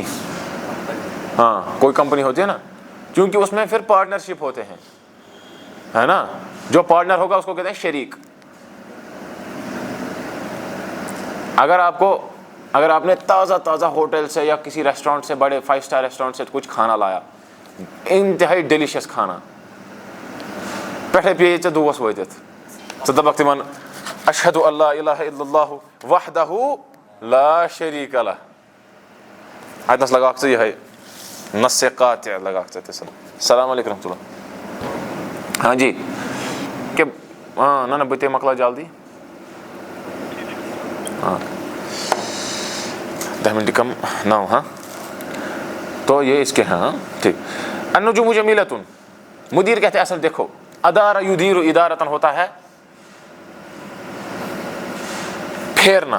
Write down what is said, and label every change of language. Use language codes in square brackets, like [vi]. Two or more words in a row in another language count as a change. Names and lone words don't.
[ur] ہاں کوئی کمپنی ہوتی ہے نا، کیونکہ اس میں پھر پارٹنرشپ ہوتے ہیں، ہے نا. جو پارٹنر ہوگا اس کو کہتے ہیں شریک. اگر آپ نے تازہ ہوٹل سے یا کسی ریسٹورینٹ سے، بڑے 5 اسٹار ریسٹورینٹ سے کچھ کھانا لایا، انتہائی ڈیلیشیس کھانا، [ks] پٮ۪ٹھے پیٚیہِ ژےٚ دوس وٲتِتھ، ژٕ دَپکھ تِمن [ar] اشہد اللہ الہ الا اللہ وحدہ لا شریک لہ. [ks] اتنس لگاکھ ژٕ یِہے نص قاطع لگاکھ ژٕ تِس. [ar] السلام علیکم رحمۃ اللہ. [ks] ہاں جی کہ ہاں نہ بہٕ تے مۄکلاو جلدی. [ur] ہاں 10 منٹ کم 9. ہاں تو یہ اس کے ہاں ٹھیک. [ar] النجوم جمیلۃ. [ur] مدیر کہتے ہیں اصل دیکھو ادارہ [ar] یدیر ادارتن [ur] ہوتا ہے پھیرنا.